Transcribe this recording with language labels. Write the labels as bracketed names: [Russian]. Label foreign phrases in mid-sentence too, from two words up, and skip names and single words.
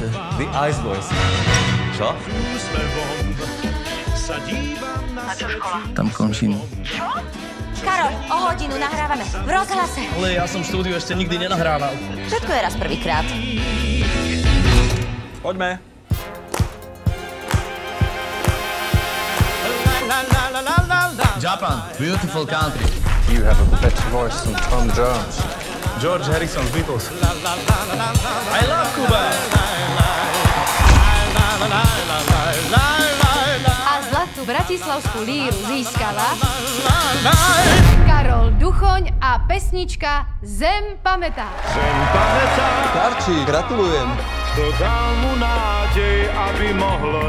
[English] The Ice Boys. [Slovak] Čo? A čo škola? Tam končím. Karol, o hodinu nahrávame v rozhlase. Ale ja som štúdiu ešte nikdy nenahrával. Všetko je raz prvýkrát. Poďme. [English] Japan, beautiful country. You have a better voice than Tom Jones. George Harrison, Beatles. I love Cuba. [Slovak] A zlatú bratislavskú líru získala Karol Duchoň a pesnička Zem pamätá. Karči, gratulujem. To dal mu nádej, aby mohlo